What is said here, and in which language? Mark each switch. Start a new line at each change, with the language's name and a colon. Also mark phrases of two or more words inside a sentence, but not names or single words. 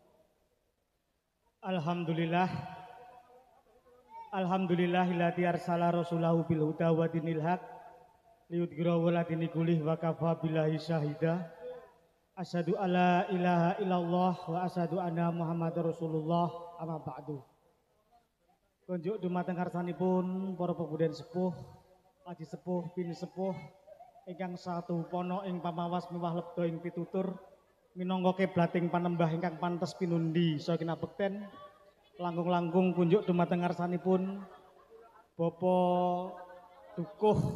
Arabic: الحمد لله الذي أرسل رسوله بالهدى ودين الحق ليظهره على الدين كله وكفى بالله شهيدا. أشهد أن لا إله إلا الله وأشهد أن محمدا رسول الله أما بعد.
Javanese: Konjuk dumateng karsanipun para pemuda sepuh, aji sepuh, bini sepuh ingkang satu pono ing pamawas miwah lebda ing pitutur minangka kiblating panembah ingkang pantes pinundi saking bekten langkung-langkung kunjuk dumateng ngarsanipun Bapak Dukuh.